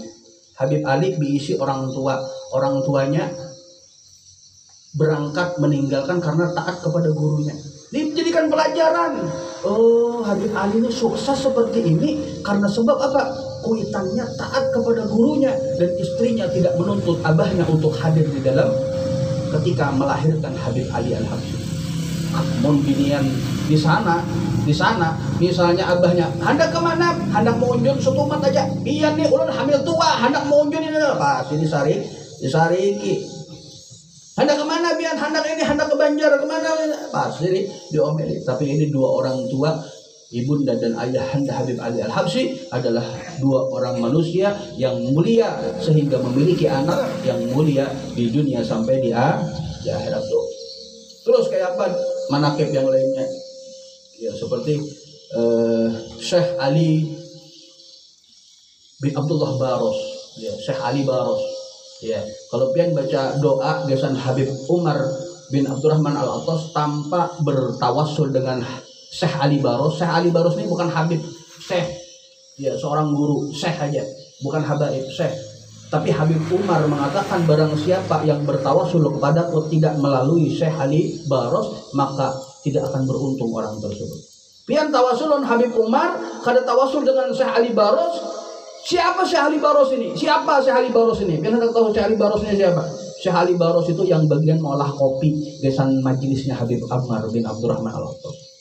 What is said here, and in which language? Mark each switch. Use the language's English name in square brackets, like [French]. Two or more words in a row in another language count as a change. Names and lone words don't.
[Indonesian] Habib Ali diisi orang tuanya berangkat meninggalkan karena taat kepada gurunya. Dijadikan pelajaran. Oh, Habib Ali ini sukses seperti ini karena sebab apa? Kuitannya taat kepada gurunya, dan istrinya tidak menuntut abahnya untuk hadir di dalam ketika melahirkan Habib Ali Al-Habsyi. [Banjar] Mun binian di sana misalnya abahnya hendak kemana, hendak mau unjun setumat aja, biar nih ulun hamil tua hendak mau unjun ini pasti disariki. [Indonesian] Hendak kemana biar, hendak ini, hendak ke Banjar kemana, pasti diomeli. Tapi ini dua orang tua, ibunda dan ayah Habib Ali Al-Habsyi adalah dua orang manusia yang mulia sehingga memiliki anak yang mulia di dunia sampai di akhirat tuh. Terus kayak apa manaqib yang lainnya? Ya seperti Syekh Ali bin Abdullah Baros, ya Syekh Ali Baros. Ya, kalau pian baca doa gesan Habib Umar bin Abdurrahman Al-Attas tanpa bertawassul dengan Syekh Ali Baros. Syekh Ali Baros ini bukan Habib, Syekh. Ya, seorang guru, Syekh aja, bukan habaib, Syekh. Tapi Habib Umar mengatakan barang siapa yang bertawassul kepadaku tidak melalui Syekh Ali Baros, maka tidak akan beruntung orang tersebut. [Banjar] Pian tawasulun Habib Umar kada tawasul dengan Syekh Ali Baros. [Indonesian] Siapa Syekh Ali Baros ini? Siapa Syekh Ali Baros ini? [Banjar] Pian kada tahu Syekh Ali Baros ini siapa? [Indonesian] Syekh Ali Baros itu yang bagian mengolah kopi gesan majelisnya Habib Umar bin Abdurrahman Al-Khattab.